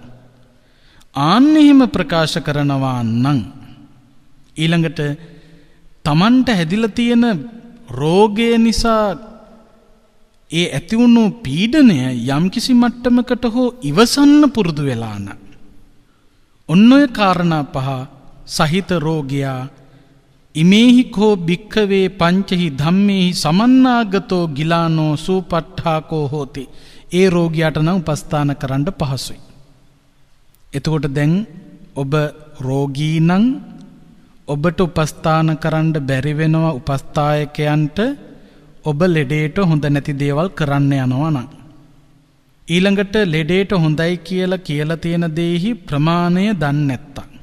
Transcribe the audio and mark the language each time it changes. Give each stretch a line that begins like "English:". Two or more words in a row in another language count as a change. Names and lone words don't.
Sinhala: ආන්නෙහිම ප්‍රකාශ කරනවා නම් ඊළඟට තමන්ට හැදිලා තියෙන රෝගය නිසා ඒ ඇතිවුණු පීඩනය යම්කිසි මට්ටමකට හෝ ඉවසන්න පුරුදු වෙලා නම් ඔන්න ඔය කාරණා පහ සහිත රෝගියා
Pali: ඉමේහි කෝ භික්ඛවේ පංචහි ධම්මේහි සමන්නාගතෝ ගිලානෝ සූපට්ඨාකෝ හෝති.
Sinhala: ඒ රෝගියාට නම් උපස්ථාන කරන්න පහසුයි. එතකොට දැන් ඔබ රෝගී නම් ඔබට උපස්ථාන කරන්න බැරි වෙනවා උපස්ථායකයන්ට ඔබ ලෙඩේට හොඳ නැති දේවල් කරන්න යනවා නම්. ඊළඟට ලෙඩේට හොඳයි කියලා තියෙන දේහි ප්‍රමාණය දන්නේ නැත්තම්.